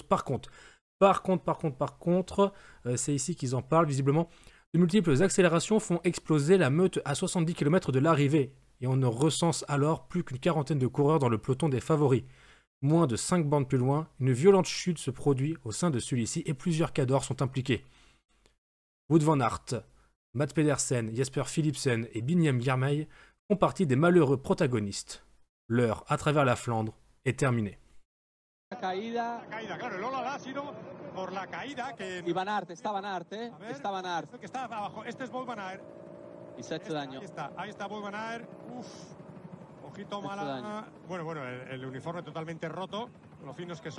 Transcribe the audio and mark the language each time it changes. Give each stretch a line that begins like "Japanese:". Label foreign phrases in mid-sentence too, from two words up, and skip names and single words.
French: Par contre, c'est ici qu'ils en parlent visiblement. De multiples accélérations font exploser la meute à 70 km de l'arrivée. Et on ne recense alors plus qu'une quarantaine de coureurs dans le peloton des favoris. Moins de 5 bandes plus loin, une violente chute se produit au sein de celui-ci et plusieurs cadors sont impliqués. Wout van Aert, Mats Pedersen, Jesper Philipsen et Biniam Girmay font partie des malheureux protagonistes. L'heure à travers la Flandre est terminée.
Spanish: La caída, Claro, el Lola ha sido por la caída que... y Van Aert, está Van Aert, A ver, está Van Aert, que está abajo. Este es Wout van Aert. y se ha hecho daño. Ahí está Wout van Aert. Uf, ojito Se ha hecho mala. daño. Bueno, el uniforme totalmente roto, lo finos que son.